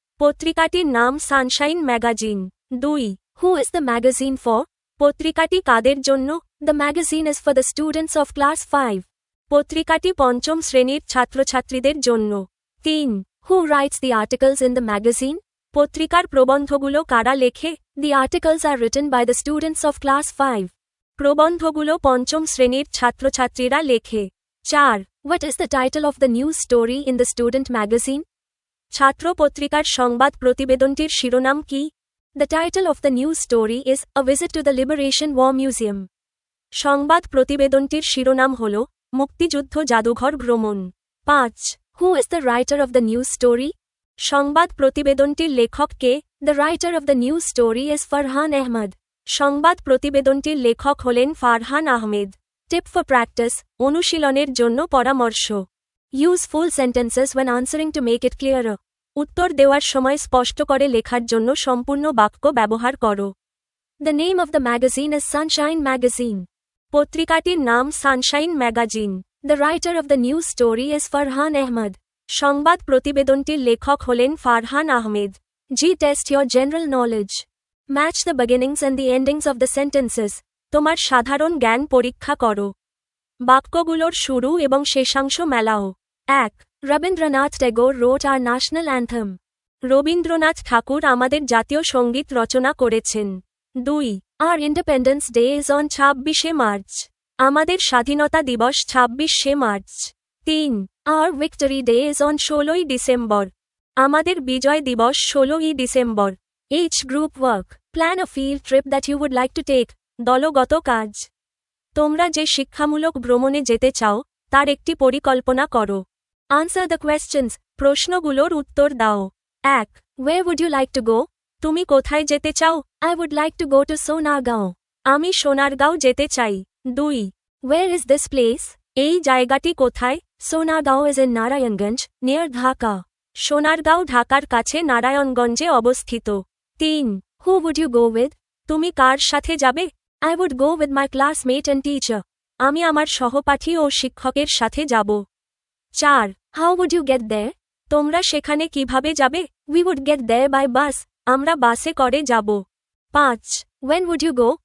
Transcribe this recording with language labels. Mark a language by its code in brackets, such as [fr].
[bn] পত্রিকাটির নাম Sunshine magazine. [en] 2. Who is the magazine for? [bn] পত্রিকাটি কাদের জন্য? [en] The magazine is for the students of class 5. [bn] পত্রিকাটি পঞ্চম শ্রেণীর ছাত্রছাত্রীদের জন্য। 3. [en] Who writes the articles in the magazine? [bn] পত্রিকার প্রবন্ধগুলো কারা লেখে? [en] The articles are written by the students of class 5. [bn] প্রবন্ধগুলো পঞ্চম শ্রেণীর ছাত্রছাত্রীরা লেখে। 4. [en] What is the title of the news story in the student magazine? [bn] ছাত্র পত্রিকার সংবাদ প্রতিবেদনটির শিরোনাম কি? [en] The title of the news story is A Visit to the Liberation War Museum. [bn] সংবাদ প্রতিবেদনটির শিরোনাম হল মুক্তিযুদ্ধ জাদুঘর ভ্রমণ। 5. [en] Who is the writer of the news story? [bn] সংবাদ প্রতিবেদনটির লেখক কে? [en] The writer of the news story is Farhan Ahmed. [bn] সংবাদ প্রতিবেদনটির লেখক হলেন ফারহান আহমেদ। [en] tip for practice, [bn] অনুশীলনের জন্য পরামর্শ। [en] Use full sentences when answering to make it clearer. [bn] উত্তর দেওয়ার সময় স্পষ্ট করে লেখার জন্য সম্পূর্ণ বাক্য ব্যবহার করো। [en] The name of the magazine is Sunshine Magazine. [bn] পত্রিকাটির নাম Sunshine magazine. [en] The writer of the news story is Farhan Ahmed. [bn] সংবাদ প্রতিবেদনটির লেখক হলেন ফারহান আহমেদ। [en] G test your general knowledge. Match the beginnings and the endings of the sentences. [bn] তোমার সাধারণ জ্ঞান পরীক্ষা করো। বাক্যগুলোর শুরু এবং শেষাংশ মেলাও। 1. [en] Rabindranath Tagore wrote our national anthem. [bn] Rabindranath ঠাকুর আমাদের জাতীয় সঙ্গীত রচনা করেছেন। 2. [en] Our Independence Day is on 26 March. [bn] আমাদের স্বাধীনতা দিবস 26শে March. [en] 3. Our Victory Day is on 16ই December. [bn] আমাদের বিজয় দিবস 16ই December. [en] H. Group work. Plan a field trip that you would like to take. [bn] দলগত কাজ। তোমরা যে শিক্ষামূলক ভ্রমণে যেতে চাও তার একটি পরিকল্পনা করো। [en] Answer the questions. [bn] প্রশ্নগুলোর উত্তর দাও। [en] 1. Where would you like to go? [bn] তুমি কোথায় যেতে চাও? [en] I would like to go to Sonargaon. [bn] আমি সোনারগাঁও যেতে চাই। 2. [en] Where is this place? [bn] এই জায়গাটি কোথায়? [en] Sonargaon is in Narayanganj, near Dhaka. [bn] Sonargaon ঢাকার কাছে নারায়ণগঞ্জে অবস্থিত। [en] 3. Who would you go with? [bn] তুমি কার সাথে যাবে? [en] I would go with my classmate and teacher. [bn] আমি আমার সহপাঠী ও শিক্ষকের সাথে যাব। 4. [en] How would you get there? [bn] তোমরা সেখানে কিভাবে যাবে? [en] We would get there by bus. [bn] আমরা বাসে করে যাব। 5. [en] When would you go?